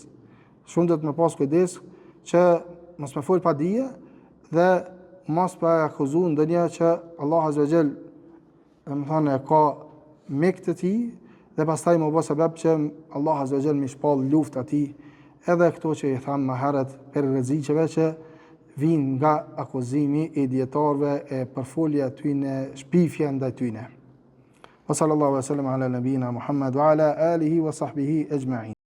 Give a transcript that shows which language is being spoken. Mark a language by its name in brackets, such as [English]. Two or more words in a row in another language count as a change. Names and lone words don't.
[Albanian] Shumë do të më pas kujdes që mos më fol pa dije dhe mos pa akuzu ndonjë që Allah [Arabic] عز وجل [Albanian] më thonë ka mik të tij dhe pastaj më bë sebeb që Allah [Arabic] عز وجل [Albanian] më shpall luftë atij edhe këto që i tham më herët për rreziqeve që vijnë nga akuzimi i dietarëve e përfolja tyne, shpifja ndaj tyne. [Arabic] وصلى الله وسلم على نبينا محمد وعلى آله وصحبه أجمعين.